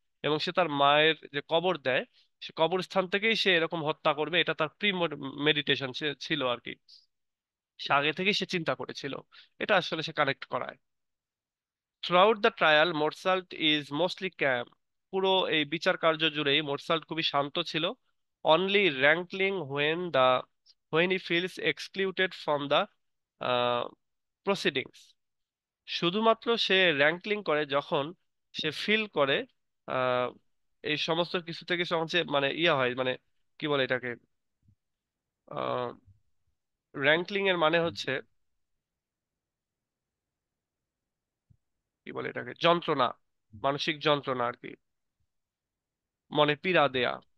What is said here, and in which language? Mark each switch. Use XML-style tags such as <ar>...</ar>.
<bn>এবং সে তার মায়ের যে কবর দেয়, সে কবরস্থান থেকেই সে এরকম হত্যা করবে, এটা তার প্রি মেডিটেশন ছিল আর কি, সে আগে থেকেই সে চিন্তা করেছিল। এটা আসলে সে কানেক্ট করায়।</bn> <en>Throughout the trial Meursault is mostly calm.</en> <bn>পুরো এই বিচার কার্য জুড়েই মোরসাল্ট খুবই শান্ত ছিল।</bn> <en>Only rankling when he feels excluded from the proceedings.</en> <bn>শুধুমাত্র সে র্যাঙ্কলিং করে যখন সে ফিল করে আহ, এই সমস্ত কিছু থেকে যখন সে মানে হয়, মানে কি বলে এটাকে, র্যাঙ্কলিং এর মানে হচ্ছে কি বলে এটাকে, যন্ত্রণা, মানসিক যন্ত্রণা আর কি, মনে পীড়া দেয়া।</bn>